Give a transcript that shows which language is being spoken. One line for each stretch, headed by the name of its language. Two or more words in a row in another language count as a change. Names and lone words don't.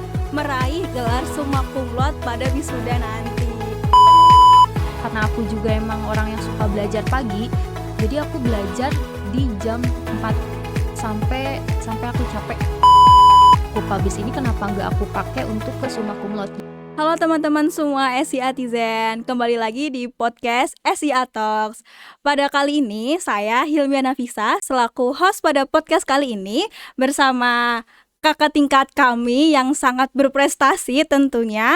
Indonesian: meraih gelar
Latin: summa cum laude
Indonesian: pada wisuda nanti. Karena aku juga emang orang yang suka belajar pagi, jadi aku belajar di jam 4 sampai aku capek. Aku publish ini kenapa nggak aku pakai untuk ke
Latin: summa cum laude?
Indonesian: Halo teman-teman semua SIAtizen, kembali lagi di podcast SIA Talks. Pada kali ini saya Hilmia Nafisa selaku host pada podcast kali ini bersama kakak tingkat kami yang sangat berprestasi tentunya.